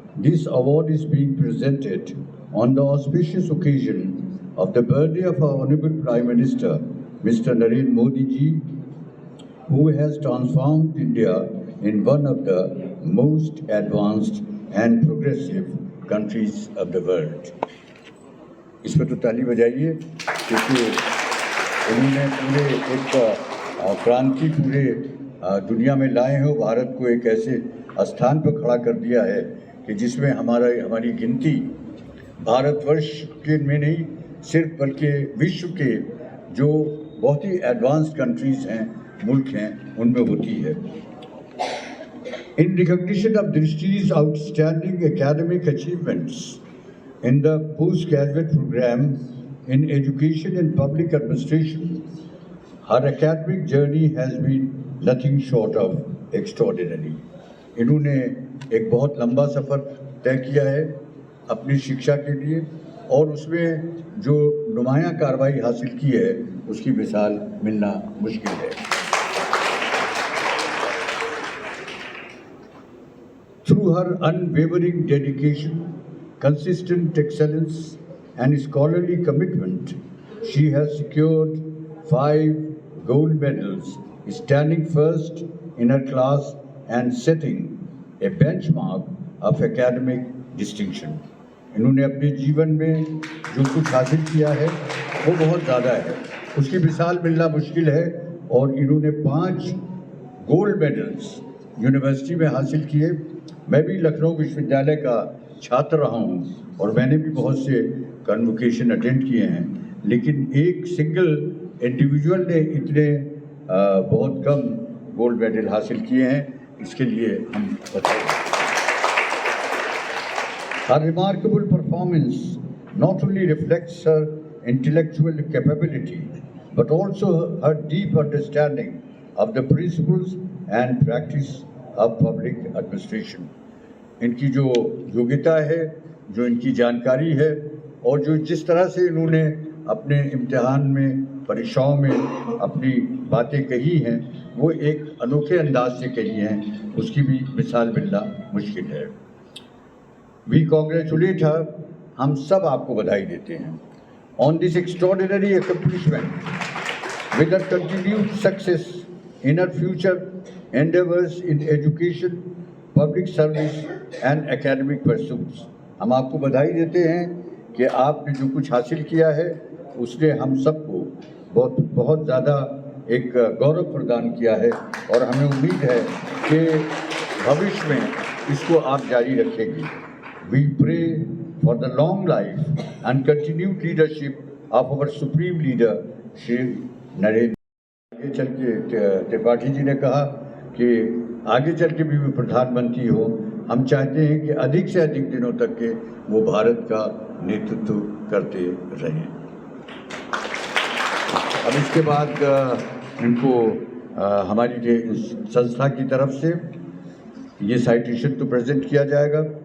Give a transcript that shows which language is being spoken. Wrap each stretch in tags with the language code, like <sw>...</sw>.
<en>This award is being presented on the auspicious occasion of the birthday of our Honorable Prime Minister, Mr. Narendra Modi ji, who has transformed India in one of the most advanced and progressive countries of the world.</en> <hi>इस पर तो ताली बजाइए, क्योंकि उन्होंने पूरे एक क्रांति पूरे दुनिया में लाए हैं। भारत को एक ऐसे स्थान पर खड़ा कर दिया है कि जिसमें हमारी गिनती भारतवर्ष के में नहीं सिर्फ बल्कि विश्व के जो बहुत ही एडवांस्ड कंट्रीज़ हैं, मुल्क हैं, उनमें होती है।</hi> <en>In recognition of Drishti's outstanding academic achievements in the postgraduate program in education and public administration, her academic journey has been nothing short of extraordinary.</en> <hi>इन्होंने एक बहुत लंबा सफ़र तय किया है अपनी शिक्षा के लिए, और उसमें जो नुमायाँ कार्रवाई हासिल की है उसकी मिसाल मिलना मुश्किल है।</hi> <en>Through her unwavering dedication, consistent excellence, and scholarly commitment, she has secured 5 gold medals, standing first in her class and setting a benchmark of academic distinction.</en> <hi>इन्होंने अपने जीवन में जो कुछ हासिल किया है वो बहुत ज़्यादा है, उसकी मिसाल मिलना मुश्किल है। और इन्होंने 5 गोल्ड मेडल्स यूनिवर्सिटी में हासिल किए। मैं भी लखनऊ विश्वविद्यालय का छात्र रहा हूँ और मैंने भी बहुत से कन्वोकेशन अटेंड किए हैं, लेकिन एक सिंगल इंडिविजुअल ने इतने बहुत कम गोल्ड मेडल हासिल किए हैं, इसके लिए हम बताएं।</hi> <en>Her remarkable performance not only reflects her intellectual capability, but also her deep understanding of the principles and practice of public administration.</en> <hi>इनकी जो योग्यता है, जो इनकी जानकारी है, और जो जिस तरह से इन्होंने अपने इम्तिहान में, परीक्षाओं में अपनी बातें कही हैं, वो एक अनोखे अंदाज से कही हैं, उसकी भी मिसाल मिलना मुश्किल है।</hi> <en>we congratulate her,</en> <hi>हम सब आपको बधाई देते हैं</hi> <en>On this extraordinary accomplishment with her continued success in her future endeavours in education, public service and academic pursuits.</en> <hi>हम आपको बधाई देते हैं कि आपने जो कुछ हासिल किया है उसने हम सबको बहुत ज़्यादा एक गौरव प्रदान किया है, और हमें उम्मीद है कि भविष्य में इसको आप जारी रखेंगे।</hi> <en>We pray for the long life and continued leadership of our supreme leader Shri Narendra.</en> <hi>आगे चल के त्रिपाठी जी ने कहा कि आगे चल के भी प्रधानमंत्री हो, हम चाहते हैं कि अधिक से अधिक दिनों तक के वो भारत का नेतृत्व करते रहें। अब इसके बाद इनको हमारी संस्था की तरफ से ये साइटेशन तो प्रेजेंट किया जाएगा।</hi>